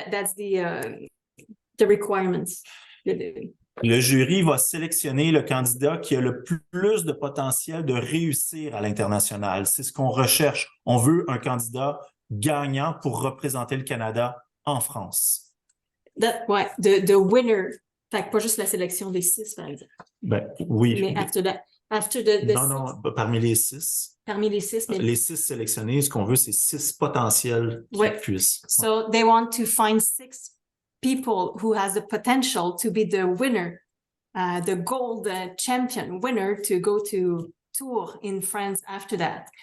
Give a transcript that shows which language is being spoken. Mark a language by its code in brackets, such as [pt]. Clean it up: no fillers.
[en] That's the requirements. [fr] Le jury va sélectionner le candidat qui a le plus de potentiel de réussir à l'international. C'est ce qu'on recherche. On veut un candidat gagnant pour représenter le Canada en France. [en] Ouais, the winner. [fr] Fait que pas juste la sélection des 6, par exemple. Ben, oui. [en] Mais after the [fr] Non, parmi les 6. Parmi les 6. Mais... Les 6 sélectionnés, ce qu'on veut, c'est 6 potentiels qui puissent. [en] So they want to find 6 people who has the potential to be the winner, the gold champion winner to go to tour in France after that.